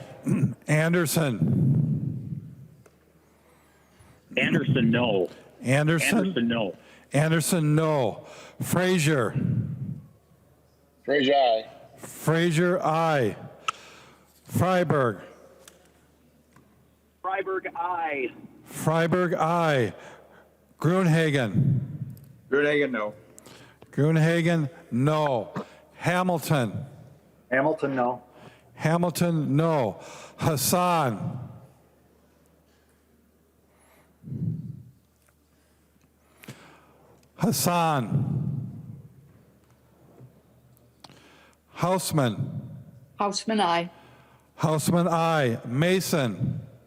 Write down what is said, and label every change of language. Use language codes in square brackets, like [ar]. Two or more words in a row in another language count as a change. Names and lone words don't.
[en] Anderson. Anderson, no. Anderson. Anderson, no. Anderson, no. Frazier. Frazier, aye. Frazier, aye. Freiberg. Freiberg, aye. Freiberg, aye. Gruenhagen. Gruenhagen, no. Gruenhagen, no. Hamilton. Hamilton, no. Hamilton, no. Hassan. Hassan. Houseman. Houseman, aye. Houseman, aye. Mason.